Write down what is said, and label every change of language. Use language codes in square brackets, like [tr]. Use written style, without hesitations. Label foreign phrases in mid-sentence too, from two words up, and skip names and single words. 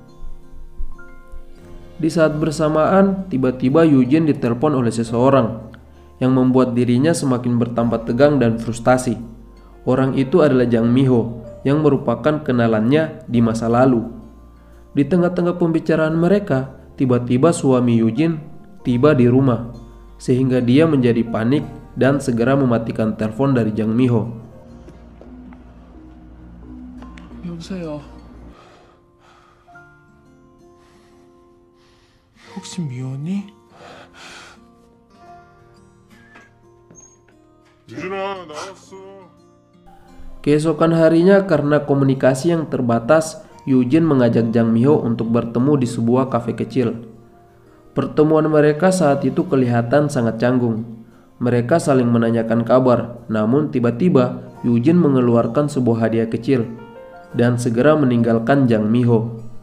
[id] Di saat bersamaan, tiba-tiba Yujin ditelepon oleh seseorang yang membuat dirinya semakin bertambah tegang dan frustasi. Orang itu adalah Jang Mi-ho yang merupakan kenalannya di masa lalu. Di tengah-tengah pembicaraan mereka, tiba-tiba suami Yujin tiba di rumah, sehingga dia menjadi panik dan segera mematikan telepon dari Jang Mi-ho. [ko] 여보세요. 혹시 미연이? 유진아 나왔어. [id] Keesokan harinya karena komunikasi yang terbatas, Yujin mengajak Jang Mi-ho untuk bertemu di sebuah kafe kecil. Pertemuan mereka saat itu kelihatan sangat canggung. Mereka saling menanyakan kabar, namun tiba-tiba Yujin mengeluarkan sebuah hadiah kecil dan segera meninggalkan Jang Mi-ho.